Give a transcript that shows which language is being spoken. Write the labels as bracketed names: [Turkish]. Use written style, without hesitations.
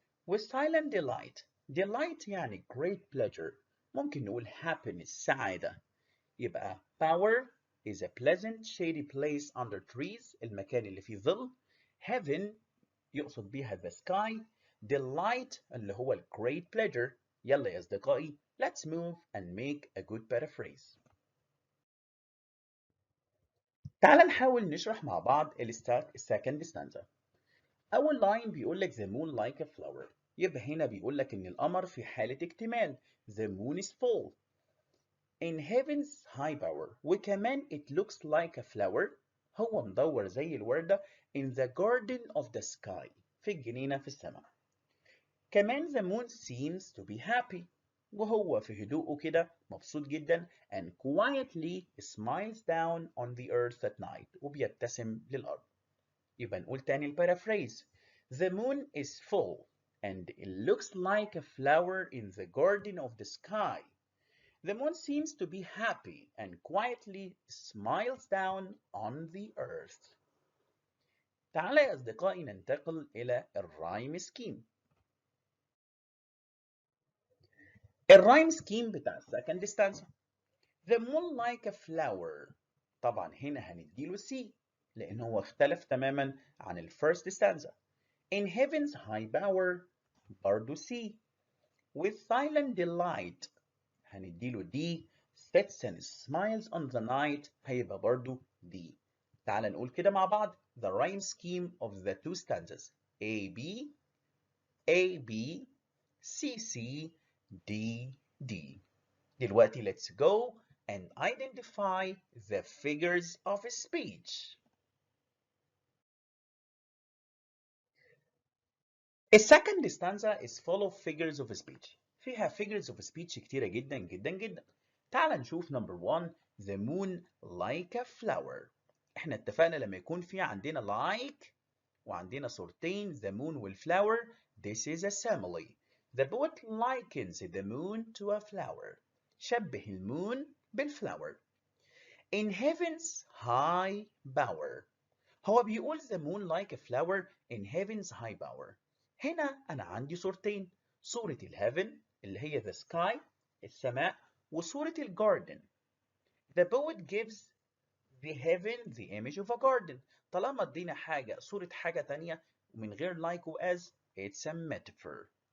[English] وsilent delight delight يعني great pleasure، [Arabic] ممكن نقول [English] happiness سعادة. يبقى power is a pleasant shady place under trees، [Arabic] المكان اللي فيه ظل. [English] heaven [Arabic] يقصد بيها [English] the sky. delight [Arabic] اللي هو ال [English] great pleasure. [Arabic] يلا يا أصدقائي [English] let's move and make a good paraphrase. [Arabic] تعال نحاول نشرح مع بعض second stanza. أول line بيقول لك [English] the moon like a flower، [Arabic] يبقى هنا بيقول لك إن القمر في حالة اكتمال. [English] the moon is full in heaven's high bower، وكمان it looks like a flower، [Arabic] هو مدور زي الوردة [English] in the garden of the sky، [Arabic] في الجنينة في السماء. [English] كمان the moon seems to be happy، [Arabic] وهو في هدوءه كده مبسوط جدا [English] and quietly smiles down on the earth at night، [Arabic] وبيبتسم للأرض. يبقى نقول تاني البارافريز. [English] The moon is full and it looks like a flower in the garden of the sky. The moon seems to be happy and quietly smiles down on the earth. [Arabic] تعالى يا أصدقائي ننتقل إلى الرايم سكيم. الرايم سكيم بتاع second stanza. [English] The moon like a flower، [Arabic] طبعا هنا هنديله C لأن هو اختلف تماما عن الفيرست stanza. [English] In heaven's high bower [Arabic] برضو [English] C. With silent delight [Arabic] هنديله [English] D. Sits and smiles on the night [Arabic] هيبقى برضو [English] D. [Arabic] تعال نقول كده مع بعض [English] the rhyme scheme of the two stanzas. A B A B C C D D. [Arabic] دلوقتي [English] let's go and identify the figures of speech. The second stanza is full of figures of speech. [Arabic] فيها figures of speech كتيرة جدا جدا جدا. تعال نشوف [English] number one the moon like a flower. [Arabic] احنا اتفقنا لما يكون في عندنا like وعندنا صورتين the moon والflower [English] this is a simile. The poet likens the moon to a flower. [Arabic] شبه المون بالفلاور. [English] In heaven's high bower. [Arabic] هو بيقول [English] the moon like a flower in heaven's high bower. [Arabic] هنا أنا عندي صورتين، صورة الهيفن اللي هي the sky السماء، وصورة الجاردن. [English] The poet gives the heaven the image of a garden. [Arabic] طالما ادينا حاجة صورة حاجة تانية ومن غير like و as [English] it's a metaphor.